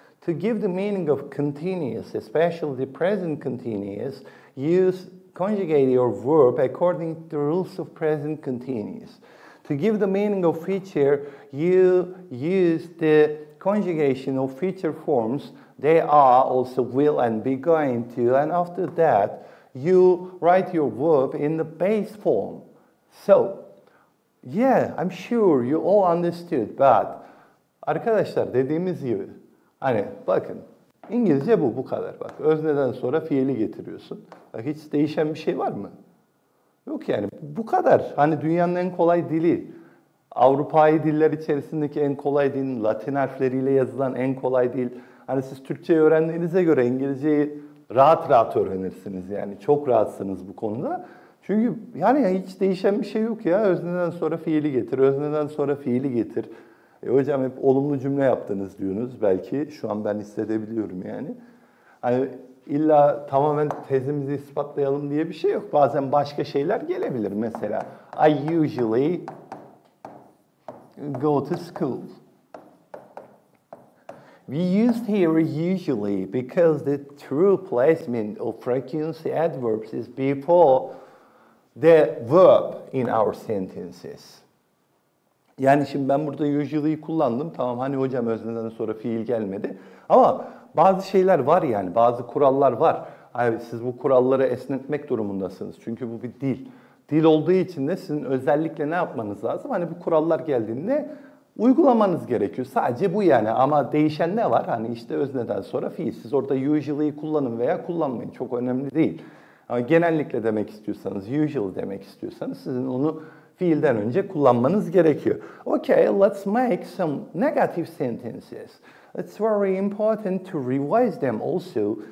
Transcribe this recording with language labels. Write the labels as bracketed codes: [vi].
[en] To give the meaning of continuous, especially the present continuous, use conjugate your verb according to the rules of present continuous. To give the meaning of feature, you use the conjugation of feature forms. They are, also will, and be going to, and after that, you write your verb in the base form. So, yeah, I'm sure you all understood, but [tr] arkadaşlar dediğimiz gibi, hani bakın, İngilizce bu kadar bak. Özneden sonra fiili getiriyorsun. Bak hiç değişen bir şey var mı? Yok yani bu kadar. Hani dünyanın en kolay dili. Avrupa'yı diller içerisindeki en kolay dil, Latin harfleriyle yazılan en kolay dil. Hani siz Türkçeyi öğrendiğinize göre İngilizceyi rahat rahat öğrenirsiniz yani. Çok rahatsınız bu konuda. Çünkü yani hiç değişen bir şey yok ya. Özneden sonra fiili getir, özneden sonra fiili getir. Hocam hep olumlu cümle yaptınız diyorsunuz. Belki şu an ben hissedebiliyorum yani. Hani illa tamamen tezimizi ispatlayalım diye bir şey yok. Bazen başka şeyler gelebilir. Mesela [en] I usually go to school. We used here usually because the true placement of frequency adverbs is before the verb in our sentences. [tr] Yani şimdi ben burada usually'yi kullandım. Tamam hani hocam özneden sonra fiil gelmedi. Ama bazı şeyler var yani. Bazı kurallar var. Yani siz bu kuralları esnetmek durumundasınız. Çünkü bu bir dil. Dil olduğu için de sizin özellikle ne yapmanız lazım? Hani bu kurallar geldiğinde uygulamanız gerekiyor. Sadece bu yani. Ama değişen ne var? Hani işte özneden sonra fiil. Siz orada usually'yi kullanın veya kullanmayın. Çok önemli değil. Ama genellikle demek istiyorsanız, usual demek istiyorsanız sizin onu fiilden önce kullanmanız gerekiyor. [en] Okay, let's make some negative sentences. It's very important to revise them also.